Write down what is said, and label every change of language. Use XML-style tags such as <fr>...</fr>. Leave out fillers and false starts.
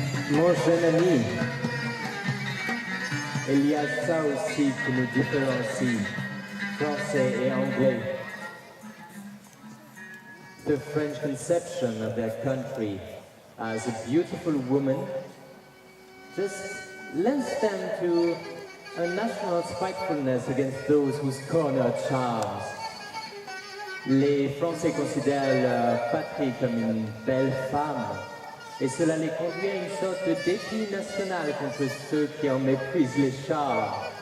<fr>Mon jeune ami, il y a ça aussi qui nous différencie, français et anglais.</fr> <en>The French conception of their country as a beautiful woman just lends them to a national spitefulness against those who scorn her charms.</en> <fr>Les Français considèrent leur patrie comme une belle femme, et cela les conduit à une sorte de défi national contre ceux qui en méprisent les charmes.</fr>